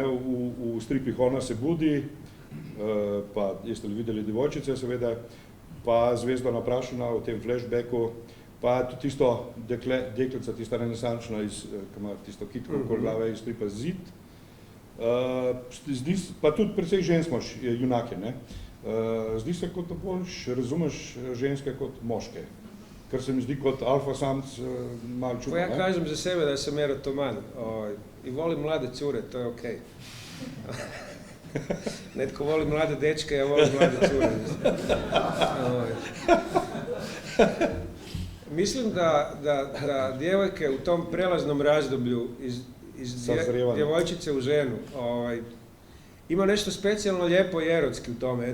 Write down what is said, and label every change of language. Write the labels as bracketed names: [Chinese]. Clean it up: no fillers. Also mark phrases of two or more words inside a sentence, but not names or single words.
[Slovenian] V stripih Ona se budi, pa jeste videli Devojčice seveda, pa Zvezda naprašena v tem flashbacku, pa tudi tisto deklica, tista renesančna, ki ima tisto kitko okoli glave iz stripa Zid, pa tudi precej žensk imaš junake, ne? Zdi se, kot da bolj razumeš ženske kot moške, kar se mi zdi kot alfa samc malo čudno. [Croatian] Pa ja kažem za sebe da sam erotoman i volim mlade cure, to je okej. Netko voli mlade dečke, ja volim mlade cure. Mislim da djevojke u tom prelaznom razdoblju iz djevojčice u ženu ima nešto specijalno lijepo i erotski u tome.